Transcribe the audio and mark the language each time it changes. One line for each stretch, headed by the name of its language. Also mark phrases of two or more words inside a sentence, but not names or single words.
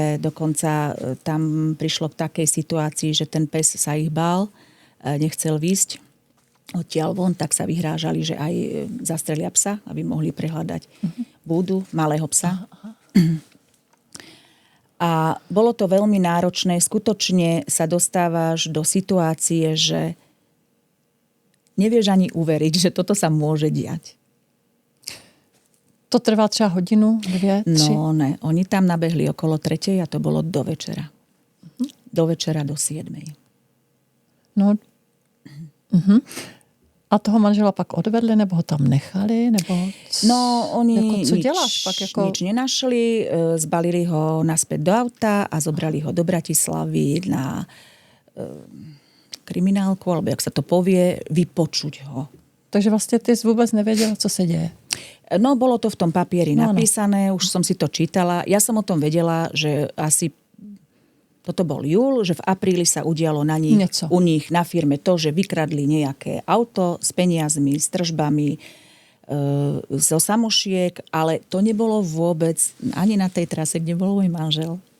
Slovak: Dokonca tam prišlo k takej situácii, že ten pes sa ich bál, nechcel výjsť odtiaľ von, tak sa vyhrážali, že aj zastrelia psa, aby mohli prehľadať búdu malého psa. A bolo to veľmi náročné. Skutočne sa dostávaš do situácie, že nevieš ani uveriť, že toto sa môže diať.
Czech: To trvá třeba hodinu, 2, 3?
Slovak: No ne, oni tam nabehli okolo 3 a to bolo do večera. Do večera do 7. No.
Czech: A toho manžela pak odvedli, nebo ho tam nechali, nebo... No, oni jako, co děláš pak? Jako...
Slovak: Nič nenašli, zbalili ho naspäť do auta a zobrali ho do Bratislavy na kriminálku, alebo jak sa to povie, vypočuť ho.
Czech: Takže vlastně ty jsi vůbec nevěděla, co se děje?
Slovak: No, bolo to v tom papieri napísané, už som si to čítala. Ja som o tom vedela, že asi toto bol júl, že v apríli sa udialo na nich, u nich na firme to, že vykradli nejaké auto s peniazmi, s tržbami, zo samošiek, ale to nebolo vôbec ani na tej trase, kde bol môj manžel.